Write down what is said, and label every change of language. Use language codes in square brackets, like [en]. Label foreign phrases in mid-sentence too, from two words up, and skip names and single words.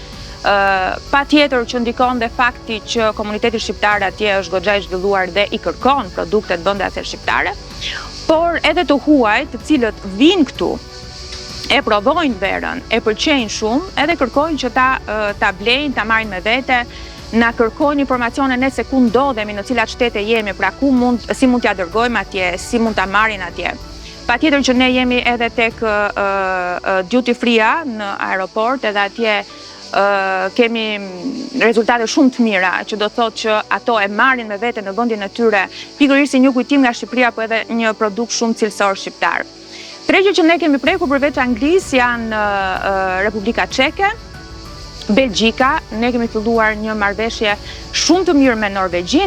[sq] Pa tjetër që ndikon dhe fakti që komuniteti shqiptar atje është goxha i zhvilluar dhe i kërkon produktet bëndase shqiptare, por edhe të huaj të cilët vinë këtu, e prodhojnë verën, e pëlqejnë shumë, edhe kërkojnë që ta blejnë, ta marrin me vete, na kërkojnë informacione ne se ku ndodhemi, në cilat shtete jemi, pra si mund t'ja dërgojmë atje, si mund ta marrin atje. Patjetër që ne jemi edhe tek [en] duty free-a [sq] në aeroport, edhe atje kemi rezultate shumë të mira, që do thotë që ato e marrin me vete në vendin e tyre, pikërisht si një kujtim nga Shqipëria, po edhe një produkt shumë cilësor shqiptar. Tregjet që ne kemi prekur përveç Anglisë janë Republika Çeke, Belgjika, ne kemi filluar një marrëveshje shumë të mirë me Norvegjin.